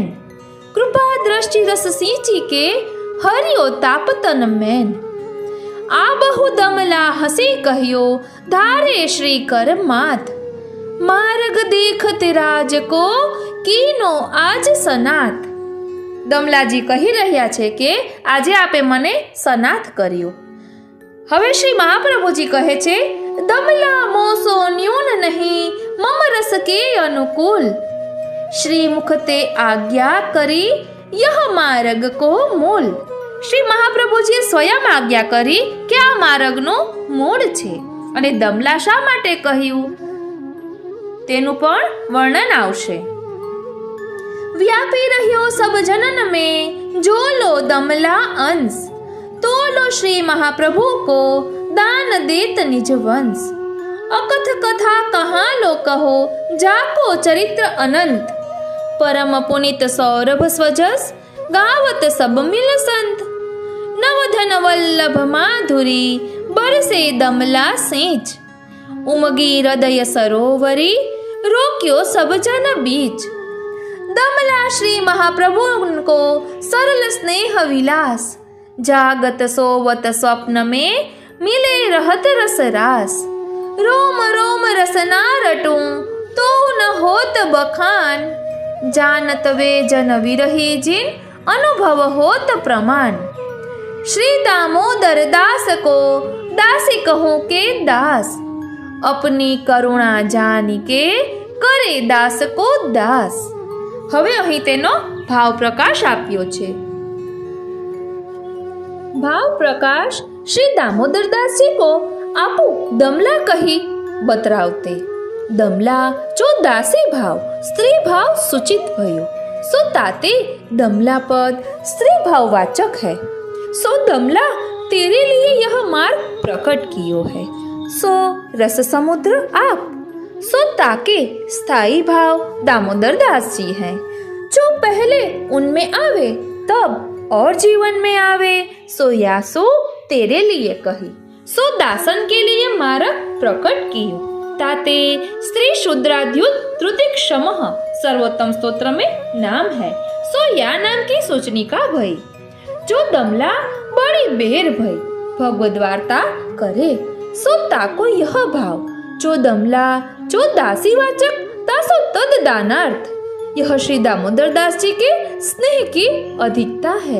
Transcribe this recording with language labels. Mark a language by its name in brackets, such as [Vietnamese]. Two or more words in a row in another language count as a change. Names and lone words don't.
[Braj] कृपा दृष्टि रस सींची के हरियो ताप तन मैन। आ बहु दमला हसी कहियो धारे श्री कर मात। मार्ग देखत राज को कीनो आज सनात। [Gujarati] દમલાજી કહી રહ્યા છે કે આજે આપે મને સનાથ કર્યો। હવે શ્રી મહાપ્રભુજી કહે છે [Braj] दमला मोसो न्यून नहीं मम रस के अनुकूल। श्री मुख ते आज्ञा करी यह मार्ग को मूल। [Gujarati] શ્રી મહાપ્રભુજીએ સ્વયં આજ્ઞા કરી કે આ માર્ગનું મૂળ છે અને દમલા શા માટે કહ્યું તેનું પણ વર્ણન આવશે। [Braj] व्यापी रहियो सब जनन में जो लो दमला अंश। तो लो श्री महाप्रभु को दान देत निज वंश। अकथ कथा कहाँ लो कहो जाको चरित्र अनंत। परम पुनित सौरभ स्वजस गावत सब मिल संत। नवधन वल्लभ माधुरी बरसे दमला सेच। उमगी हृदय सरोवरी रोक्यो सब जन बीच। दमला श्री महाप्रभु को सरल स्नेह विलास। जागत सोवत स्वप्न में मिले रहत रस रास। रोम रोम रसना रटूं तो न होत बखान। जानत वे जन विरही जिन अनुभव होत प्रमाण। श्री दामोदर दास को दासी कहूँ के दास। अपनी करुणा जानी के करे दास को दास। [Gujarati] હવે અહીં તેનો ભાવ પ્રકાશ આપ્યો છે। [Braj] भाव प्रकाश श्री दामोदर दास जी को आपू दमला कही बतरावते दमला जो दासी भाव स्त्री भाव सूचित भयो, सो ताते दमला पद स्त्री भाव वाचक है। सो दमला तेरे लिए यह मार्ग प्रकट कियो है, सो रस समुद्र आप। सो ताके स्थाई भाव दामोदर दास जी हैं, जो पहले उनमें आवे तब और जीवन में आवे, सो यासो तेरे लिए कही। सो दासन के लिए मार्ग प्रकट कियो, ताते [Sanskrit] स्त्री शूद्राद्युत त्रुति क्षमः [Braj] सर्वोत्तम स्तोत्र में नाम है। सो या नाम की सोचनी का भई, जो दमला बड़ी बेर भई भगवद वार्ता करे, सो ताको यह भाव, जो दमला जो दासी वाचक तासो तद दानार्थ। [Hindi] यह श्री दामोदर दास जी के स्नेह की अधिकता है।